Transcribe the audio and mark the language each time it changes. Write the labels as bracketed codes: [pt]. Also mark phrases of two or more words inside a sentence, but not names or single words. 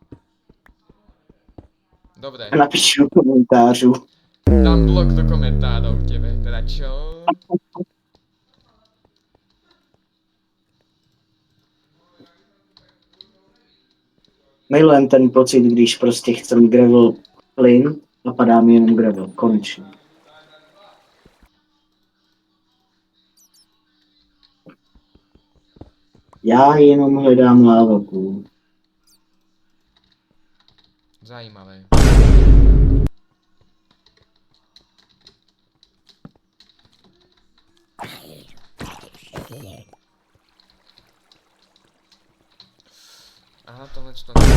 [sk] Dobre, [cs] Napíšu komentářů. [sk] dám blok do komentárov tebe, teda čo? Milujem ten pocit, když prostě chcem gravel plyn a padá mi jenom gravel, konečně. [cs] Já jenom hledám lávapůl. Zajímavé. Aha, tohle to...